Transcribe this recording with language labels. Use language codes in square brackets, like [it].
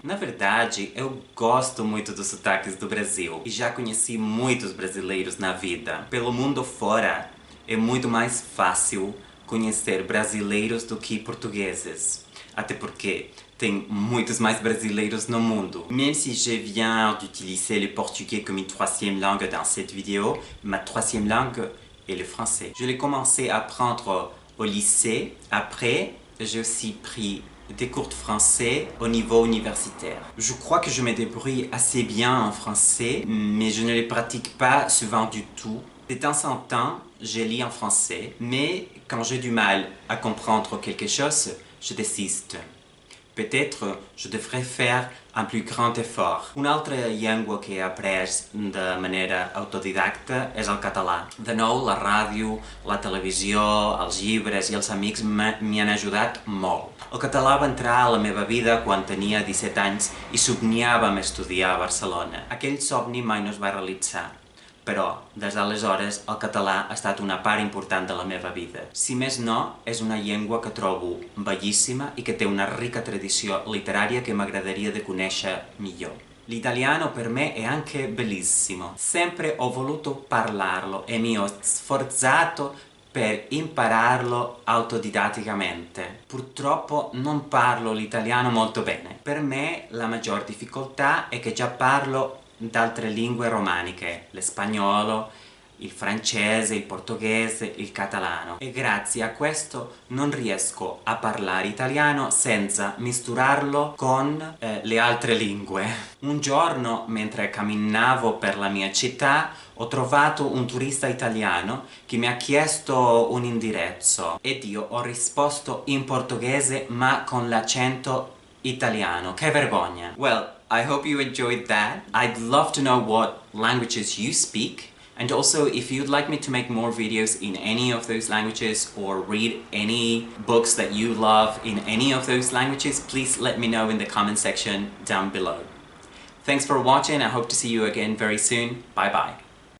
[pt] Na verdade, eu gosto muito dos sotaques do Brasil e já conheci muitos brasileiros na vida. Pelo mundo fora, é muito mais fácil conhecer brasileiros do que portugueses. Até porque tem muitos mais brasileiros no mundo. [fr] Même si je viens d'utiliser le portugais comme une troisième langue dans cette vidéo, ma troisième langue est le français. Je l'ai commencé à apprendre au lycée. Après, j'ai aussi pris des cours de français au niveau universitaire. Je crois que je me débrouille assez bien en français, mais je ne le pratique pas souvent du tout. De temps en temps, je lis en français, mais quand j'ai du mal à comprendre quelque chose, je désiste. Peut-être je devrais faire un plus grand effort. [ca] Una altra llengua que he après de manera autodidacta és el català. De nou, la ràdio, la televisió, els llibres i els amics m'hi han ajudat molt. El català va entrar a la meva vida quan tenia 17 anys i somniava amb estudiar a Barcelona. Aquell somni mai no es va realitzar. Però, des d'aleshores, el català ha estat una part important de la meva vida. Si més no, és una llengua que trobo bellíssima i que té una rica tradició literària [it] che [ca] m'agradaria de conèixer millor. [it] L'italiano per me è anche bellissimo. Sempre ho voluto parlarlo e mi ho sforzato per impararlo autodidatticamente. Purtroppo non parlo l'italiano molto bene. Per me la maggior difficoltà è che già parlo d'altre lingue romaniche, l'espagnolo, il francese, il portoghese, il catalano. E grazie a questo non riesco a parlare italiano senza misturarlo con le altre lingue. Un giorno, mentre camminavo per la mia città, ho trovato un turista italiano che mi ha chiesto un indirizzo ed io ho risposto in portoghese ma con l'accento italiano. Che vergogna! [en] Well, I hope you enjoyed that. I'd love to know what languages you speak, and also if you'd like me to make more videos in any of those languages or read any books that you love in any of those languages, please let me know in the comment section down below. Thanks for watching. I hope to see you again very soon. Bye bye.